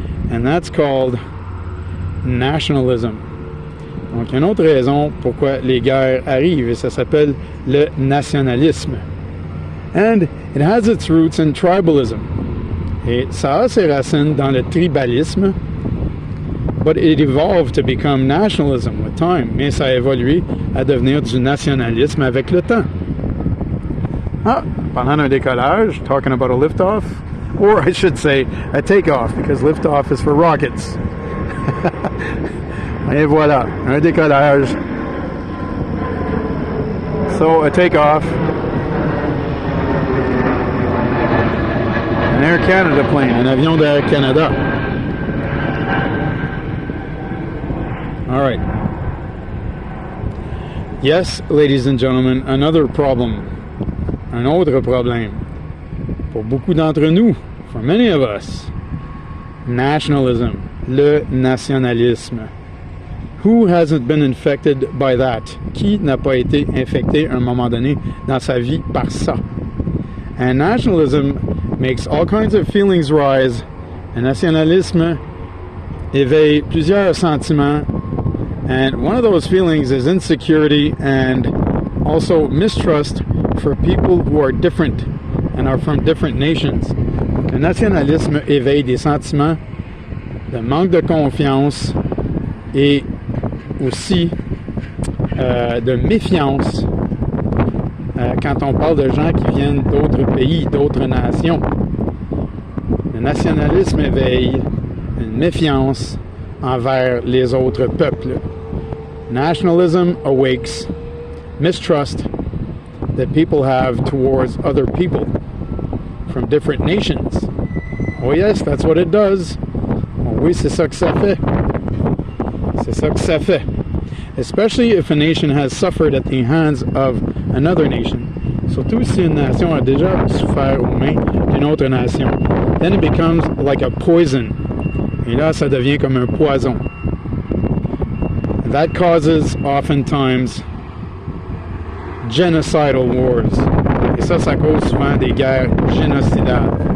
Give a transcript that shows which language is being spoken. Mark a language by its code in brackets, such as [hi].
[en] And that's called nationalism. [fr] Donc, il y a une autre raison pourquoi les guerres arrivent, et ça s'appelle le nationalisme. [en] And it has its roots in tribalism. [fr] Et ça a ses racines dans le tribalisme, [en] but it evolved to become nationalism with time. [fr] Mais ça a évolué à devenir du nationalisme avec le temps. [en] Ah, [fr] pendant un décollage, [en] talking about a liftoff, or I should say a takeoff, because liftoff is for rockets. [fr] Et voilà, un décollage. [en] So, a takeoff. An Air Canada plane, [fr] un avion d'Air Canada. [en] All right. Yes, ladies and gentlemen, another problem. [fr] Un autre problème. Pour beaucoup d'entre nous, [en] for many of us, nationalism, [fr] le nationalisme. [en] Who hasn't been infected by that? [fr] Qui n'a pas été infecté à un moment donné dans sa vie par ça? [en] And nationalism makes all kinds of feelings rise. [fr] Un nationalisme éveille plusieurs sentiments. [en] And one of those feelings is insecurity and also mistrust for people who are different and are from different nations. [fr] Le nationalisme éveille des sentiments de manque de confiance et aussi de méfiance quand on parle de gens qui viennent d'autres pays, d'autres nations. Le nationalisme éveille une méfiance envers les autres peuples. [en] Nationalism awakes mistrust that people have towards other people from different nations. Oh yes, that's what it does. [fr] Oh oui, c'est ça que ça fait. C'est ça que ça fait. [en] Especially if a nation has suffered at the hands of another nation. [fr] Surtout si une nation a déjà souffert aux mains d'une autre nation. [en] Then it becomes like a poison. [fr] Et là, ça devient comme un poison. [en] That causes oftentimes genocidal wars. [fr] Et ça cause souvent des guerres génocidales.